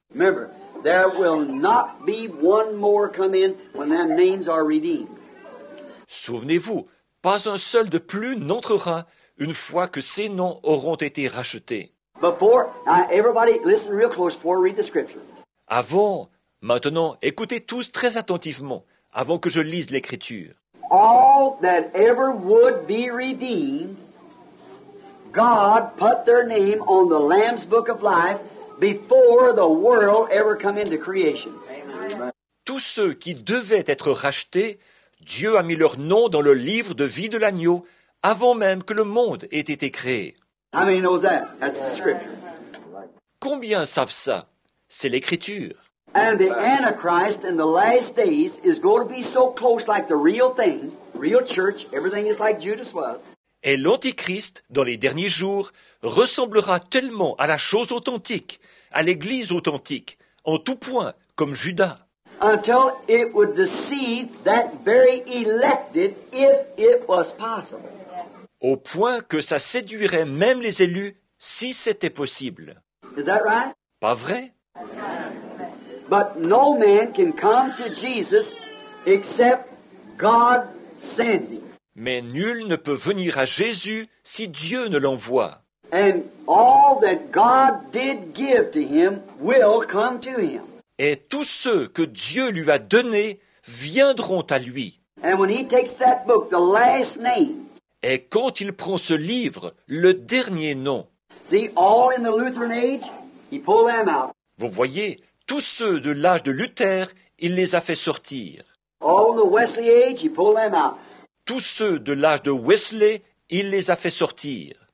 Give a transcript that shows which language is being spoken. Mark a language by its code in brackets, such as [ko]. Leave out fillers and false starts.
[en] Remember, there will not be one more come in when them names are redeemed. [fr] Souvenez-vous, pas un seul de plus n'entrera une fois que ces noms auront été rachetés. [en] Before, now everybody listen real close before I read the scripture. [fr] Avant, maintenant, écoutez tous très attentivement, avant que je lise l'Écriture. [en] All that ever would be redeemed, God put their name on the Lamb's Book of Life before the world ever come into creation. [fr] Tous ceux qui devaient être rachetés, Dieu a mis leur nom dans le livre de vie de l'agneau avant même que le monde ait été créé. [en] How many knows that? That's the scripture. [fr] Combien savent ça? C'est l'Écriture. [en] And the Antichrist in the last days is going to be so close like the real thing, real church, everything is like Judas was. [fr] Et l'Antichrist, dans les derniers jours, ressemblera tellement à la chose authentique, à l'Église authentique, en tout point, comme Judas, [en] Until it would deceive that very elected if it was possible. [fr] au point que ça séduirait même les élus si c'était possible. [en] Is that right? [fr] Pas vrai? [en] But no man can come to Jesus except God sends him. [fr] Mais nul ne peut venir à Jésus si Dieu ne l'envoie. [en] And all that God did give to him will come to him. [fr] Et tous ceux que Dieu lui a donnés viendront à lui. [en] And when he takes that book, the last name, [fr] Et quand il prend ce livre, le dernier nom, [en] see, all in the Lutheran age, he pulled them out. [fr] vous voyez, tous ceux de l'âge de Luther, il les a fait sortir. [en] All in the Wesley age, he pulled them out. [fr] Tous ceux de l'âge de Wesley, il les a fait sortir.